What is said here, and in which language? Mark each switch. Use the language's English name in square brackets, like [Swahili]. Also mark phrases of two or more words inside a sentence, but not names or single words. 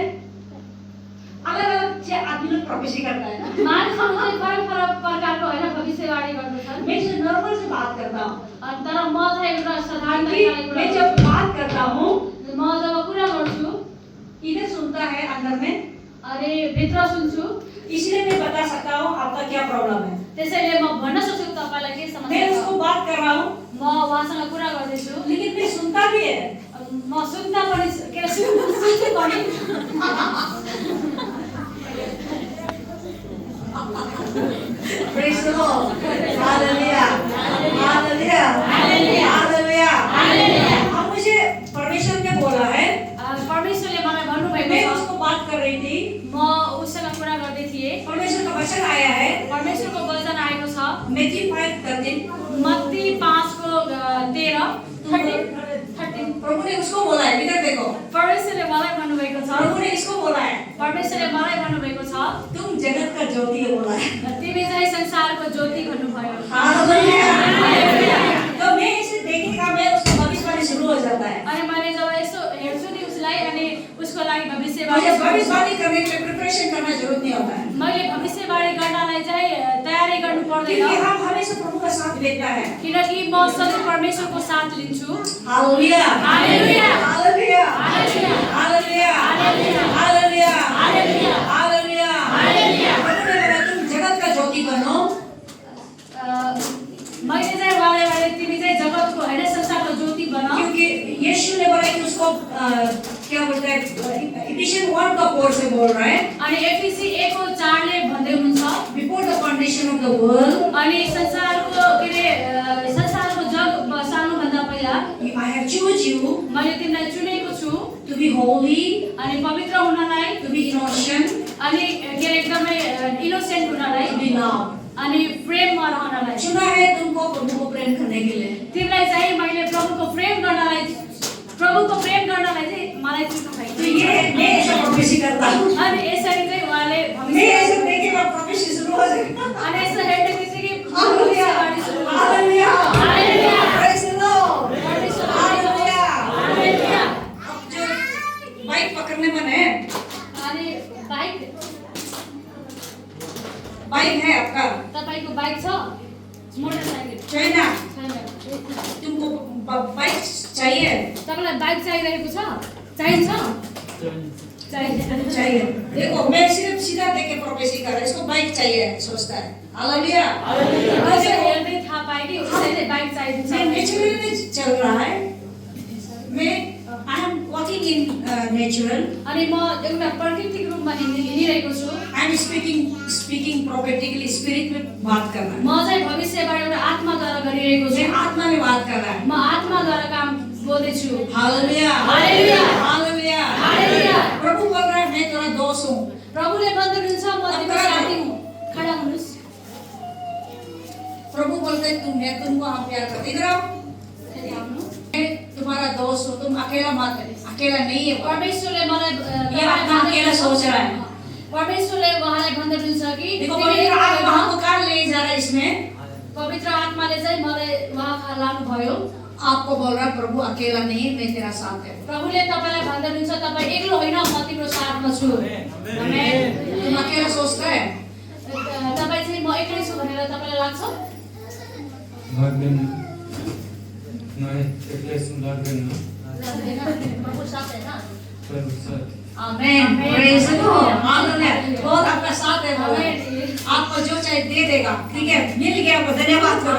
[Hindi] अलग अलग आदमी लोग प्रोफेसी करता है ना। [Nepali] मानिसहरू चाहिँ फरक फरक प्रकारको होइन भविष्यवाणी गर्दछन् [Hindi] मैं से नॉर्मल से बात करता हूँ। [Nepali] अनि तर म चाहिँ एउटा साधारण तरिकाले कुरा [Hindi] मैं [Nepali] गर्छु [Hindi] जब बात करता हूँ, [Nepali] म जब कुरा गर्छु [Hindi] इधर सुनता है अंदर में, [Nepali] अनि भित्र सुन्छु [Hindi] इसलिए मैं बता सकता हूँ आपका क्या प्रॉब्लम है। [Nepali] त्यसैले म भन्न सक्छु तपाईलाई के [Hindi] मैं [Nepali] समस्या [Hindi] उसको [Nepali] छ [Hindi] बात कर रहा हूँ, [Nepali] म उहाँसँग कुरा गर्दैछु [Hindi] लेकिन मैं सुनता भी है। [Nepali] म सुन्दा पनि के सुन्छु पनि [English] Praise the Lord. Hallelujah. Hallelujah. Hallelujah. Hallelujah. [Hindi] अब मुझे परमेश्वर ने बोला है, [Nepali] परमेश्वरले मलाई भन्नुभएको [Hindi] मैं [Nepali] छ [Hindi] उसको बात कर रही थी, [Nepali] म उसँग कुरा गर्दै थिएँ [Hindi] परमेश्वर का वचन आया है [Nepali] परमेश्वरको वचन आएको छ [Hindi] मैथ्यू 5:13। [Nepali] मत्ती 5:13 [Hindi] प्रभु ने उसको बोला है, इधर देखो, [Nepali] परमेश्वरले मलाई भन्नुभएको छ [Hindi] प्रभु ने इसको बोला है, [Nepali] परमेश्वरले मलाई भन्नुभएको छ [Hindi] तुम जगत का ज्योति हो बोला है। [Nepali] तिमी चाहिँ संसारको ज्योति भन्नुभयो [Hindi] हालेलुया। तो मैं इसे देखेगा, मैं उसको भविष्यवाणी शुरू हो जाता है। [Nepali] अनि मैले जब यसो हेर्छु नि उसलाई अनि उसको लागि [Hindi] मुझे [Nepali] भविष्यवाणी [Hindi] भविष्यवाणी करने के लिए प्रिपरेशन करना जरूरत नहीं होता है, [Nepali] मैले भविष्यवाणी गर्नलाई चाहिँ तयारी गर्नु [Hindi] क्योंकि [Nepali] पर्दैन [Hindi] हम हमेशा प्रभु का साथ लेता है। [Nepali] किनकि म सधैँ परमेश्वरको साथ लिन्छु हालेलुया। हालेलुया। हालेलुया। हालेलुया। हालेलुया। हालेलुया। हालेलुया। हालेलुया। हालेलुया। हालेलुया। [Hindi] प्रभु ने बोला तुम जगत का ज्योति बनो, [Nepali] मैले चाहिँ उहाँलाई भने तिमी चाहिँ जगतको होइन संसारको ज्योति बन [Hindi] क्योंकि यीशु ने बोला कि उसको क्या बोलते हैं, इफिशियंस 1:4 से बोल रहा है, [Nepali] अनि एफिसी 1:4 भन्दै हुनुहुन्छ [English] before the foundation of the world [Nepali] अनि संसारको के अरे संसारको जग बसाल्नुभन्दा पहिला [English] I have choose you [Nepali] मैले तिमीलाई चुनेको छु [English] to be holy, [Nepali] अनि पवित्र हुनलाई [English] to be innocent, [Nepali] अनि के अरे एकदमै इनोसेन्ट हुनलाई [English] to be love. [Nepali] अनि प्रेममा रहनलाई [Hindi] चुना है तुमको प्रभु को प्रेम करने के लिए। [Nepali] तिमीलाई चाहिँ मैले प्रभुको प्रेम गर्नलाई चाहिँ मलाई चुन्नु [Hindi] तो [Nepali] भएको [Hindi] ये मैं ऐसा प्रोफेसी करता हूँ, [Nepali] अनि यसरी चाहिँ उहाँले [Hindi] मैं ऐसा देखेगा प्रोफेसी शुरू हो जाएगा। [Nepali] अनि यसो हेर्ने बित्तिकै हालेलुया। भविष्यवाणी सुरु हुन्छ। हालेलुया। हालेलुया। [English] Praise the Lord. [Nepali] परमेश्वर हालेलुया। हालेलुया। [Hindi] अब जो बाइक पकड़ने मन है, [Nepali] अनि [Hindi] बाइक है आपका, [Nepali] तपाईको बाइक छ मोटरसाइकल [Hindi] चाहिए ना? [Nepali] छैन [Hindi] तुमको बाइक चाहिए? [Nepali] तपाईलाई बाइक चाहिरहेको छ चाहिन्छ [Hindi] चाहिए। देखो मैं सिर्फ सीधा देख के प्रोफेसी कर रहा, इसको बाइक चाहिए सोचता है। हालेलुया। [Nepali] कसै हेर्दै थाहा पाए कि उसैले बाइक चाहिन्छ [Hindi] मैं नेचुरली चल रहा है, मैं [English] I am walking in natural, [Nepali] अनि म एउटा प्राकृतिक रूपमा हिँडिरहेको छु [English] I am speaking prophetically, [Hindi] स्पिरिट में बात कर रहा है, [Nepali] म चाहिँ भविष्यबाट एउटा आत्माद्वारा गरिरहेको छु [Hindi] मैं आत्मा में बात कर रहा है। [Nepali] म आत्माद्वारा काम बोल्दैछु हालेलुया। हालेलुया। हालेलुया। हालेलुया। [Hindi] प्रभु बोल रहा है मैं तेरा दोस्त हूँ। [Nepali] प्रभुले भन्नुहुन्छ म तिम्रो साथी हुँ खडा हुनुस् [Hindi] प्रभु बोलते हैं मैं तुमको हम प्यार करते, इधर आओ, [Nepali] फेरि आउनु [Hindi] मैं तुम्हारा दोस्त हूँ, तुम अकेला मत, अकेला नहीं है। [Nepali] परमेश्वरले मलाई [Hindi] ये आत्मा अकेला सोच रहा है। [Nepali] परमेश्वरले उहाँलाई भन्नुहुन्छ कि [Hindi] देखो [Nepali] तिमी [Hindi] पवित्र आत्मा [Nepali] एक्लै [Hindi] हमको कहाँ ले जा रहा है इसमें? [Nepali] पवित्र आत्माले चाहिँ मलाई उहाँ लानुभयो [Hindi] आपको बोल रहा है प्रभु अकेला नहीं, मैं तेरा साथ है। [Nepali] प्रभुले तपाईलाई भन्नुहुन्छ तपाईँ एक्लो होइन म तिम्रो साथमा छु आमेन [Hindi] तुम अकेला सोचता है? [Nepali] तपाईँ चाहिँ म Magden naik ekles ulagan na perusat. [Hindi] आमेन, [English] praise the Lord, [Hindi] हालेलुया। बहुत आपका साथ है बाबा, आपको जो चाहिए दे देगा, ठीक है? मिल गया आपको, धन्यवाद करो।